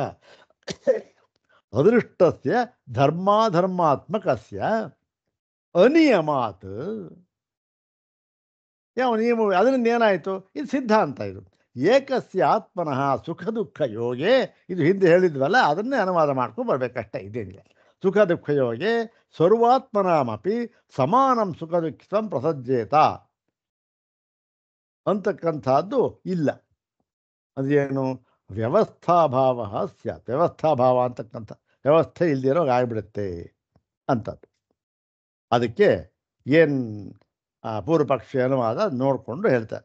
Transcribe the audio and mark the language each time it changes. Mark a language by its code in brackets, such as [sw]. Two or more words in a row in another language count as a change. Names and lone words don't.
[sa] ಅದೃಷ್ಟಸ್ಯ ಧರ್ಮಾಧರ್ಮಾತ್ಮಕಸ್ಯ ಅನಿಯಮಾತ್. [kn] ಯಾವ ನಿಯಮ? ಅದರಿಂದ ಏನಾಯಿತು? ಇದು ಸಿದ್ಧಾಂತ. [sa] ಇದು ಏಕಸ್ಯ ಆತ್ಮನಃ ಸುಖ ದುಃಖ ಯೋಗೆ. [kn] ಇದು ಹಿಂದೆ ಹೇಳಿದ್ವಲ್ಲ, ಅದನ್ನೇ ಅನುವಾದ ಮಾಡ್ಕೊಂಡು ಬರಬೇಕಷ್ಟೇ, ಇದೇನಿಲ್ಲ. [sa] ಸುಖ ದುಃಖ ಯೋಗೆ ಸರ್ವಾತ್ಮನಾಮಪಿ ಸಮಾನಂ ಸುಖ ದುಃಖಂ ಪ್ರಸಜ್ಜೇತ [kn] ಅಂತಕ್ಕಂಥದ್ದು ಇಲ್ಲ. [sa] ಅದೇನು? ವ್ಯವಸ್ಥಾಭಾವ ಸ್ಯಾತ್. [kn] ವ್ಯವಸ್ಥಾಭಾವ ಅಂತಕ್ಕಂಥ ವ್ಯವಸ್ಥೆ ಇಲ್ದಿರೋ ಆಗಿಬಿಡುತ್ತೆ ಅಂತದ್ದು. ಅದಕ್ಕೆ ಏನು ಪೂರ್ವ ಪಕ್ಷಿ ಅನುವಾದ ನೋಡಿಕೊಂಡು ಹೇಳ್ತಾರೆ.